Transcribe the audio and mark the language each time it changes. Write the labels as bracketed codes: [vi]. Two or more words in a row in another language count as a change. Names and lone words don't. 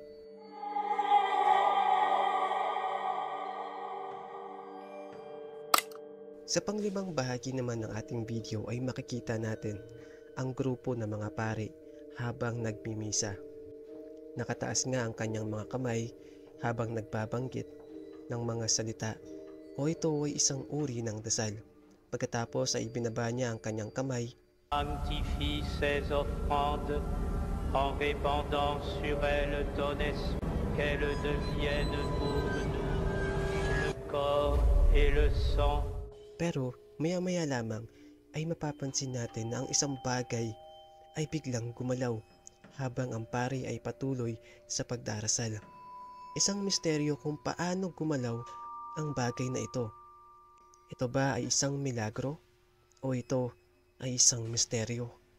[tl] Sa panglimang bahagi naman ng ating video ay makikita natin ang grupo ng mga pari habang nagmimisa. Nakataas nga ang kanyang mga kamay habang nagbabanggit ng mga salita, o ito ay isang uri ng dasal. Pagkatapos ay ibinaba niya ang kanyang kamay. [fr] Sanctifie ces offrandes en répandant sur elles ton esprit, qu'elles deviennent pour nous le corps et le sang. [tl] Pero maya-maya lamang ay mapapansin natin na ang isang bagay ay biglang gumalaw habang ang pari ay patuloy sa pagdarasal. Isang misteryo kung paano gumalaw ang bagay na ito. Ito ba ay isang milagro o ito ay isang misteryo?